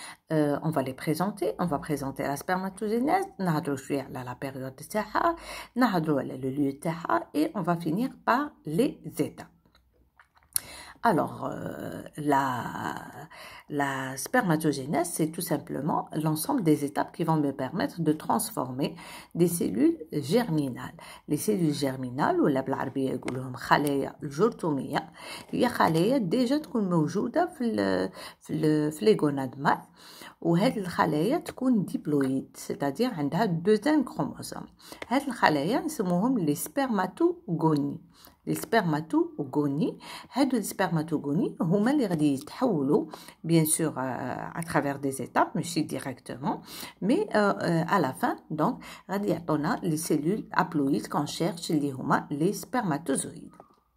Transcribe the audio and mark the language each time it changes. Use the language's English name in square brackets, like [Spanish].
[French] On va les présenter, on va présenter la spermatogénèse, [Arabic] نهضروا شويه على [French] la période تاعها, [Arabic] نهضروا على [French] le lieu تاعها et on va finir par les étapes. Alors, la spermatogénèse, c'est tout simplement l'ensemble des étapes qui vont me permettre de transformer des cellules germinales. Les cellules germinales, [Arabic] ولا بالعربية يقولوهم خلايا الجرثومية, هي خلايا ديجا تكون موجودة في [French] les gonades mâles, [Arabic] وهذه الخلايا تكون ديبلويد, [French] c'est-à-dire [Arabic] عندها دوزان كروموسوم. هذه الخلايا نسموهم les spermatogonies. [French] Les spermatogonies, هادو les spermatogonies [Arabic] هما اللي غادي يتحولوا [French] bien sûr à travers des étapes, ماشي directement, mais à la fin donc [Arabic] غادي يعطونا [French] les cellules haploïdes qu'on cherche اللي هما les spermatozoïdes.